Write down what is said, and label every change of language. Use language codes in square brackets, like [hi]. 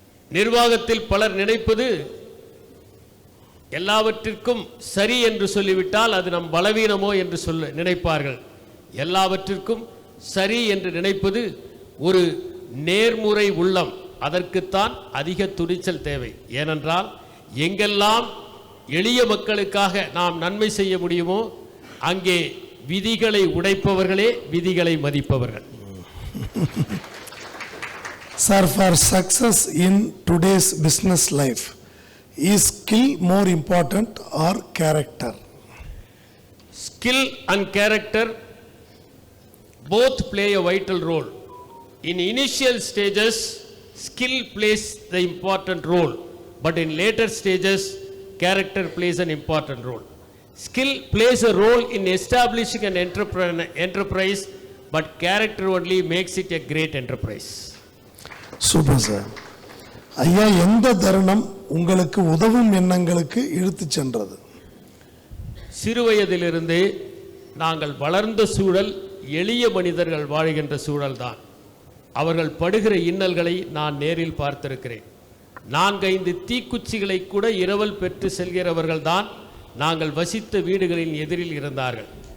[ta] நிர்வாகத்தில் பலர் நினைப்பது எல்லாவற்றிற்கும் சரி என்று சொல்லிவிட்டால் அது நம் பலவீனமோ என்று நினைப்பார்கள். எல்லாவற்றிற்கும் சரி என்று நினைப்பது ஒரு நேர்முறை உள்ளம், அதற்குத்தான் அதிக துணிச்சல் தேவை. ஏனென்றால் எங்கெல்லாம் எளிய மக்களுக்காக நாம் நன்மை செய்ய முடியுமோ அங்கே விதிகளை உடைப்பவர்களே விதிகளை மதிப்பவர்கள். [en] Sir, for success in today's business life, is skill more important or character? Skill and character both play a vital role. In initial stages, skill plays the important role, but in later stages, character plays an important role. Skill plays a role in establishing an enterprise, but character only makes it a great enterprise. [ta] Super sir. ஐயா, எந்த தருணம் உங்களுக்கு உதவும் எண்ணங்களுக்கு இழுத்துச் சென்றது? சிறுவயதிலிருந்தே நாங்கள் வளர்ந்த சூழல் எளிய மனிதர்கள் வாழ்கின்ற சூழல்தான். அவர்கள் படுகிற இன்னல்களை நான் நேரில் பார்த்திருக்கிறேன். 4-5 தீக்குச்சிகளை கூட இரவல் பெற்று செல்கிறவர்கள்தான் நாங்கள் வசித்த வீடுகளின் எதிரில் இருந்தார்கள்.